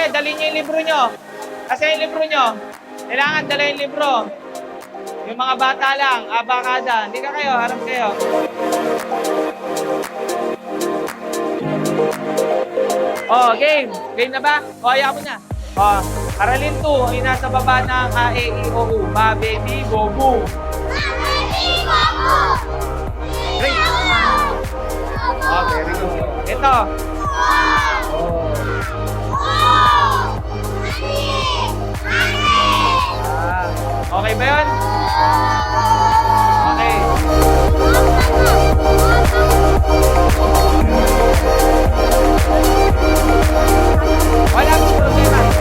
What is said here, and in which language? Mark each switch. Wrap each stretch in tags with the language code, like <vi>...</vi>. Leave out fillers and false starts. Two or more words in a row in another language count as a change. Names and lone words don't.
<tl>Dalhin niyo yung libro nyo. Kasi yung libro nyo, kailangan dala yung libro. Yung mga bata lang, abakada. Hindi ka kayo, harap kayo. Oh, game. Game na ba? O, ayaw mo na. Oh, Aralin 2, ay nasa baba ng A, E, I, O, U.</tl> <en>Ba, baby, go, boom. Great. Oh, very good.</en> <tl>Ito. Oh. Okay ba yun? Okay. Wala pong problema.</tl>